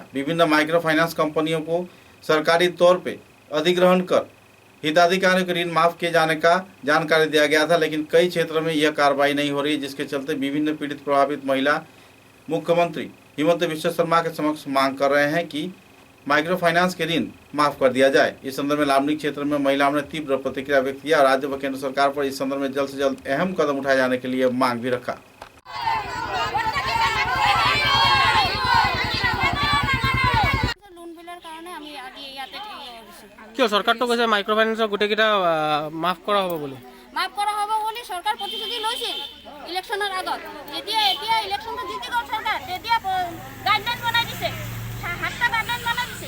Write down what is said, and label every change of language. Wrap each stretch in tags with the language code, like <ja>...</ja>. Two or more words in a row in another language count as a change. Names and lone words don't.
<hi>विभिन्न</hi> <en>micro finance</en> <hi>कंपनियों को सरकारी तौर पे अधिग्रहण कर हिताधिकारियों के ऋण माफ किए जाने का जानकारी दिया गया था, लेकिन कई क्षेत्रों में यह कार्रवाई नहीं हो रही है, जिसके चलते विभिन्न पीड़ित प्रभावित महिला मुख्यमंत्री हिमंत बिश्व शर्मा के समक्ष मांग कर रहे हैं कि</hi> <en>micro finance</en> <hi>के ऋण माफ कर दिया जाए। इस संदर्भ में लावनी क्षेत्र में महिलाओं ने तीव्र प्रतिक्रिया व्यक्त किया और राज्य व केंद्र सरकार पर इस संदर्भ में जल्द से जल्द अहम कदम उठाए जाने के लिए मांग भी रखा।</hi> <as>কিয় চৰকাৰটো কৈছে</as> <en>micro financeৰ</en> <as>গোটেইকেইটা মাফ কৰা হ'ব বুলি। মাফ কৰা হ'ব বুলি চৰকাৰ প্ৰতিশ্ৰুতি লৈছিল ইলেকশ্যনৰ আগত। এতিয়া ইলেকশ্যনটো জিতি গ'ল চৰকাৰ, তেতিয়া গাইডলাইন বনাই দিছে, 7টা গাইডলাইন বনাই দিছে।</as>